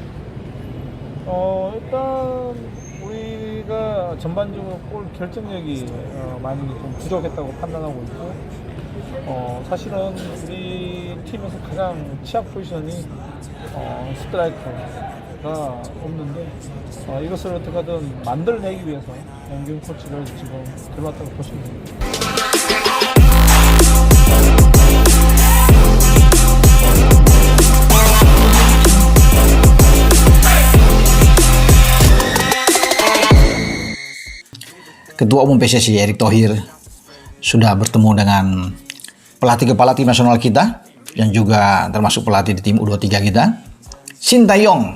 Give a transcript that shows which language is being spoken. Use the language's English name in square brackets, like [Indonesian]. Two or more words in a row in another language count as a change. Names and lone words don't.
[Korean] 일단 우리가 전반적으로 골 결정력이 많이 좀 부족했다고 판단하고 있고, 사실은 우리 팀에서 가장 취약 포지션이 스트라이커가 없는데, 이것을 어떻게든 만들어내기 위해서 양경 코치를 지금 들어왔다고 보시면 됩니다. [Indonesian] Ketua Umum PSSI Erick Thohir sudah bertemu dengan pelatih kepala tim nasional kita yang juga termasuk pelatih di tim U23 kita, Shin Tae-yong.